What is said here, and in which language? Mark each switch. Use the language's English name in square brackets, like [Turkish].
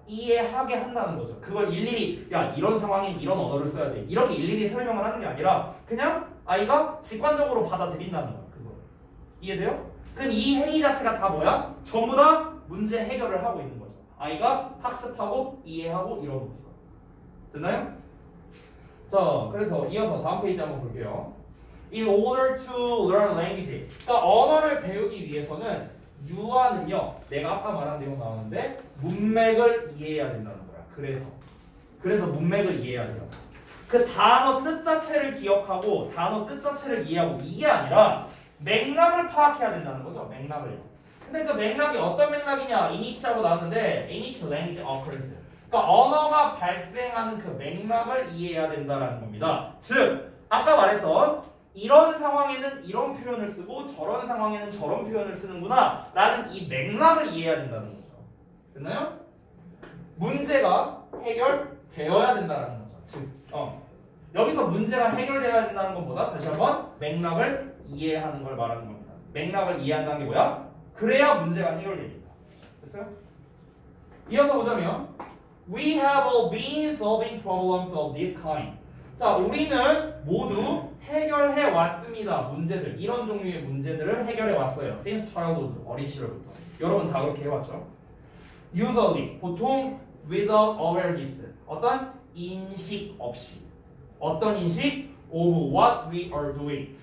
[Korean] 이해하게 한다는 거죠. 그걸 일일이 야 이런 상황엔 이런 언어를 써야 돼 이렇게 일일이 설명을 하는 게 아니라 그냥 아이가 직관적으로 받아들인다는 거야. 그거 이해돼요? 그럼 이 행위 자체가 다 뭐야? 전부 다 문제 해결을 하고 있는 거죠. 아이가 학습하고 이해하고 이러고 있어. 됐나요? 자, 그래서 이어서 다음 페이지 한번 볼게요. [English] In order to learn language. [Korean] 그러니까 언어를 배우기 위해서는 유아는요, 내가 아까 말한 내용 나오는데 문맥을 이해해야 된다는 거야. 그래서 문맥을 이해해야 된다. 그 단어 뜻 자체를 기억하고 단어 뜻 자체를 이해하고 이게 아니라 맥락을 파악해야 된다는 거죠. 맥락을. 근데 그 맥락이 어떤 맥락이냐? 이니치하고 나왔는데 이니치 [English] language occurrence. [Korean] 그러니까 언어가 발생하는 그 맥락을 이해해야 된다는 겁니다. 즉 아까 말했던 이런 상황에는 이런 표현을 쓰고 저런 상황에는 저런 표현을 쓰는구나 라는 이 맥락을 이해해야 된다는 거죠. 됐나요? 문제가 해결되어야 된다는 거죠. 즉 여기서 문제가 해결되어야 된다는 것보다 다시 한번 맥락을 이해하는 걸 말하는 겁니다. 맥락을 이해한다는 게 뭐야? 그래야 문제가 해결됩니다. 됐어요? 이어서 보자면 [English] We have all been solving problems of this kind. [Korean] 자, 우리는 모두 해결해 왔습니다. 문제들, 이런 종류의 문제들을 해결해 왔어요. [English] Since childhood, [Korean] 어린 시절부터. 여러분 다 그렇게 해왔죠? [English] Usually, [Korean] 보통 [English] without awareness, [Korean] 어떤 인식 없이. 어떤 인식? [English] Of what we are doing.